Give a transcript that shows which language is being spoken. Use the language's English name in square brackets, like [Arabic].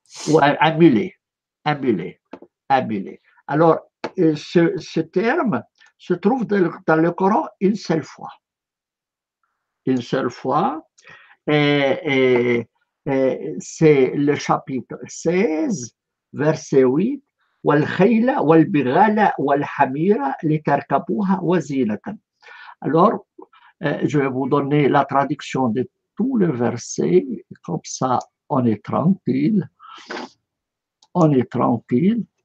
[French] Ou un mulet. Alors, ce terme se trouve dans le Coran une seule fois. Une seule fois. Et c'est le chapitre 16, verset 8. [Arabic] والخيل والبغال والحمير لتركبوها وزينة. [French] Alors, je vais vous donner la traduction de tout le verset, comme ça on est tranquille. On est tranquille.